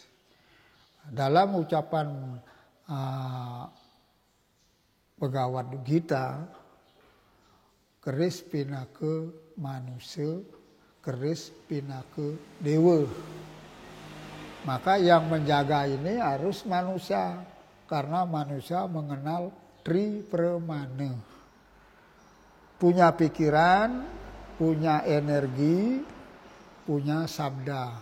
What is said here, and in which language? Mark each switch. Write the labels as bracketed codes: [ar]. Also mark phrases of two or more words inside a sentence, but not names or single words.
[id] Dalam ucapan Bhagavad Gita, keris pinake manusia, keris pinake dewa. Maka yang menjaga ini harus manusia, karena manusia mengenal Tripremana. Punya pikiran, punya energi, punya sabda.